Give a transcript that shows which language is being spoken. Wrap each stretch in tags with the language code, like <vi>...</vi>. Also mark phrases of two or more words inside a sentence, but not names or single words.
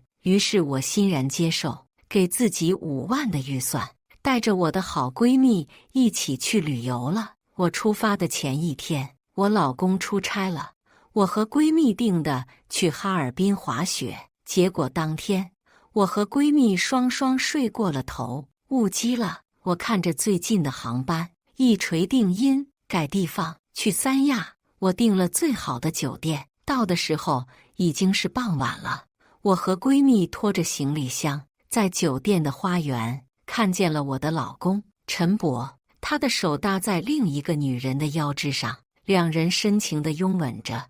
<zh>於是我欣然接受，給自己5萬的預算，帶着我的好閨蜜一起去旅遊了。我出發的前一天，我老公出差了，我和閨蜜訂的去哈爾濱滑雪，結果當天我和閨蜜雙睡過了頭，誤機了。我看着最近的航班，一錘定音，改地方去三亞。我訂了最好的酒店，到的時候已經是傍晚了。我和閨蜜拖着行李箱，在酒店的花園看見了我的老公陳博，他的手搭在另一個女人的腰肢上，兩人深情地擁吻着。</zh>